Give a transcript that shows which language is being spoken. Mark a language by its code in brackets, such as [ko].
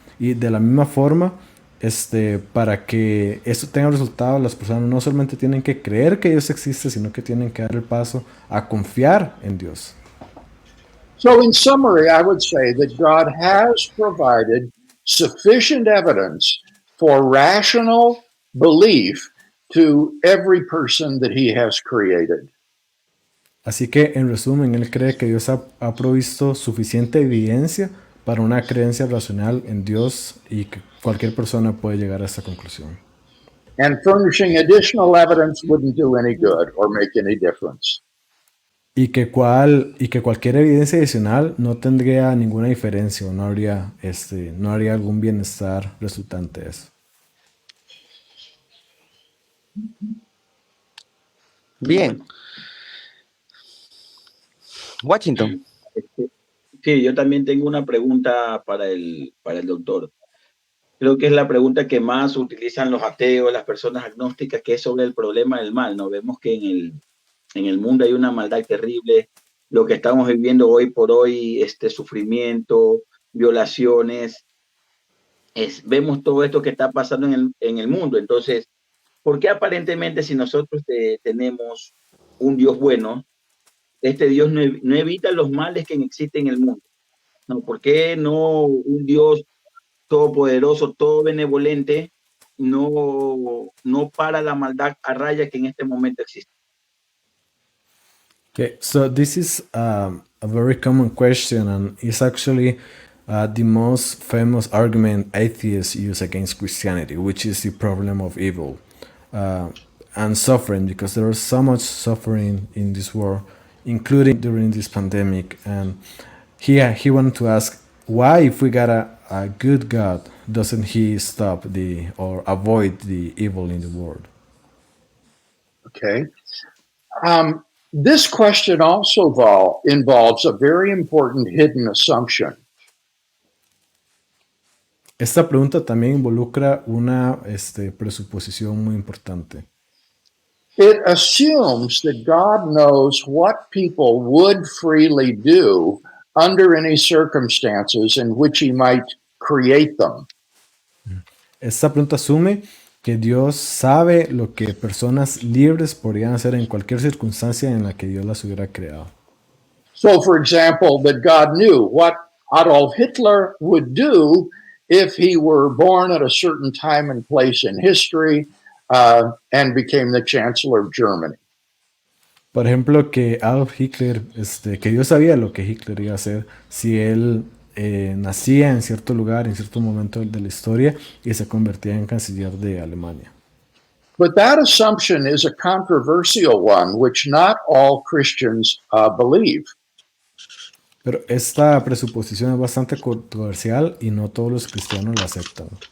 [es] Y de la misma forma, para que esto tenga resultado, las personas no solamente tienen que creer que Dios existe, sino que tienen que dar el paso a confiar en Dios. [en] So in summary, I would say that God has provided sufficient evidence for rational belief to every person that he has created. [es] Así que, en resumen, él cree que Dios ha provisto suficiente evidencia para una creencia racional en Dios y que cualquier persona puede llegar a esta conclusión. [en] And furnishing additional evidence wouldn't do any good or make any difference. [es] Y que cualquier evidencia adicional no tendría ninguna diferencia o no haría algún bienestar resultante de eso. Bien. Washington. Sí, yo también tengo una pregunta para el doctor. Creo que es la pregunta que más utilizan los ateos, las personas agnósticas, que es sobre el problema del mal, ¿no? Vemos que en el mundo hay una maldad terrible, lo que estamos viviendo hoy por hoy, sufrimiento, violaciones, vemos todo esto que está pasando en el mundo. Entonces, ¿por qué aparentemente si nosotros tenemos un Dios bueno, este Dios no evita los males que existen en el mundo? ¿No? ¿Por qué no un Dios todopoderoso, todo benevolente, no para la maldad a raya que en este momento existe? [en] Okay, so this is a very common question, and it's actually the most famous argument atheists use against Christianity, which is the problem of evil and suffering, because there is so much suffering in this world, including during this pandemic. And he wanted to ask, why, if we got a good God, doesn't he stop or avoid the evil in the world? Okay. This question also involves a very important hidden assumption. [es] Esta pregunta también involucra una presuposición muy importante. [en] It assumes that God knows what people would freely do under any circumstances in which he might create them. [es] Esta pregunta asume que Dios sabe lo que personas libres podrían hacer en cualquier circunstancia en la que Dios las hubiera creado. [en] So, for example, that God knew what Adolf Hitler would do if he were born at a certain time and place in history and became the Chancellor of Germany. [es] Por ejemplo, que Adolf Hitler, que Dios sabía lo que Hitler iba a hacer si él nacía en cierto lugar, en cierto momento de la historia, y se convertía en canciller de Alemania. [en] But that assumption is a controversial one, which not all Christians believe. [es] Pero esta presuposición es bastante controversial y no todos los cristianos la aceptan.